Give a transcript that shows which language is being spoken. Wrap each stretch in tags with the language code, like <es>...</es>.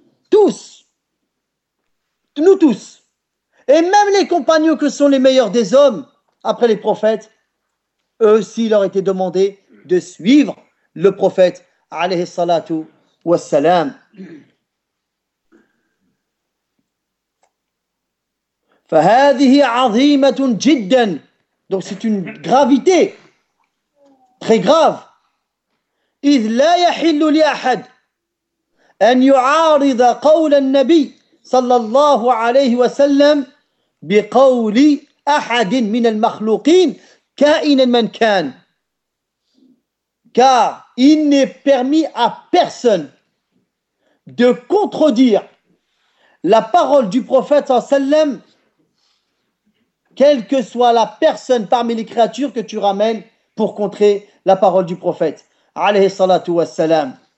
<fr>Tous, nous tous, et même les compagnons que sont les meilleurs des hommes après les prophètes, eux aussi leur était demandé de suivre le prophète alayhi salatu wassalam.</fr> <ar>فهذه عظيمة جدا.</ar> <fr>Donc c'est une gravité très grave.</fr> <ar>إذ لا يحل لأحد أن يعارض قول النبي صلى الله عليه وسلم بقول أحد من المخلوقين كائنا من كان.</ar> <fr>Car il n'est permis à personne de contredire la parole du prophète sallallahu alayhi wa sallam, quelle que soit la personne parmi les créatures que tu ramènes pour contrer la parole du prophète alayhi salatu wa salam.</fr>